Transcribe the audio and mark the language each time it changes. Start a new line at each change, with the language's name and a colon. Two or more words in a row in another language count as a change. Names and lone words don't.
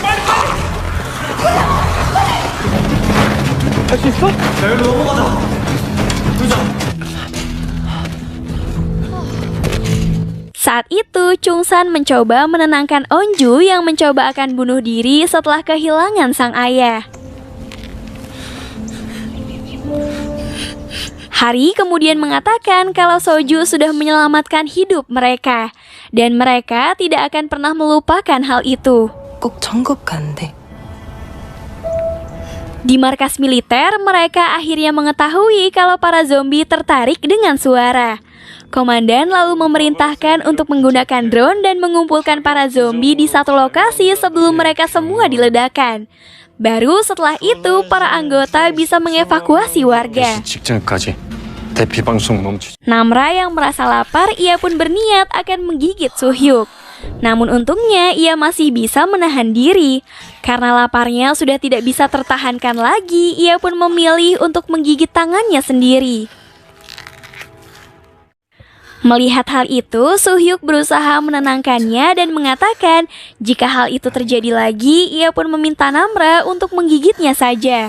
Indonesian: Saat itu, Chungsan mencoba menenangkan Onju yang mencoba akan bunuh diri setelah kehilangan sang ayah. Hari kemudian mengatakan kalau Soju sudah menyelamatkan hidup mereka, dan mereka tidak akan pernah melupakan hal itu.
Korean: 꼭 정급 간대.
Indonesian: Di markas militer, mereka akhirnya mengetahui kalau para zombie tertarik dengan suara. Komandan lalu memerintahkan untuk menggunakan drone dan mengumpulkan para zombie di satu lokasi sebelum mereka semua diledakkan. Baru setelah itu, para anggota bisa mengevakuasi warga.
Korean: 직전까지 대피 방송 멈추.
Indonesian: Namra yang merasa lapar, ia pun berniat akan menggigit Suhyuk. Namun untungnya ia masih bisa menahan diri. Karena laparnya sudah tidak bisa tertahankan lagi, ia pun memilih untuk menggigit tangannya sendiri. Melihat hal itu, Suhyuk berusaha menenangkannya dan mengatakan jika hal itu terjadi lagi, ia pun meminta Namra untuk menggigitnya saja.